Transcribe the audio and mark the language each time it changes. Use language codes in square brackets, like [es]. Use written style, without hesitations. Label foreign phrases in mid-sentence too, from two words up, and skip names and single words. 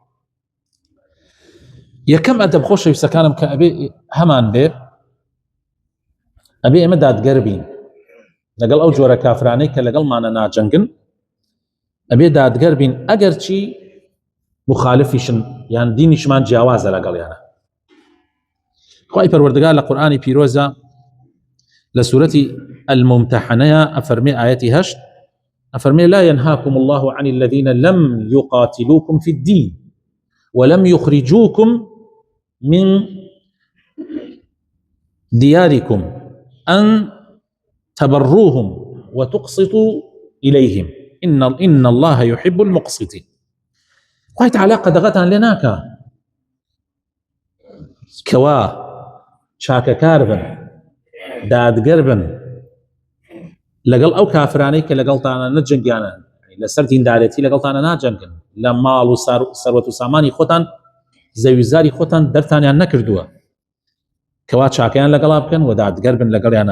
[ckb] یەکەم ئەدەب خۆشەویستەکانم کە ئەبێ هەمان بێ، ئەبێ ئێمە دادگەر بین لەگەڵ ئەو جۆرە کافرانەی کە لەگەڵمانە ناجەنگن، ئەبێ دادگەر بین ئەگەر چی مخالفیشن یان دینیشمان جیاوازە لەگەڵیانە. خوای پەروەردگار لە قورئانی پیرۆزە لە سوورەتی الممتحنەیە ئەفەرمێ ئایەتی 8 ئەفەرمێ [ar] لا ينهاكم الله عن الذين لم يقاتلوكم في الدين ولم يخرجوكم من دياركم أن تبروهم وتقسطوا إليهم إن الله يحب المقسطين. [ckb] خوای تعالی قەدەغەتان لێ ناکا کەوا چاکەکار بن، دادگەر بن لەگەڵ ئەو کافرانەی کە لەگەڵتانە نەجەنگیانە، لەسەر دیندارەتی لەگەڵتانە ناجەنگن، لە ماڵ و سەروەت و سامانی خۆتان زەویزاری خۆتان دەرتانیان نەکردووە، کەوا چاکەیان لەگەڵا بکەن و دادگەر بن لەگەڵیانە.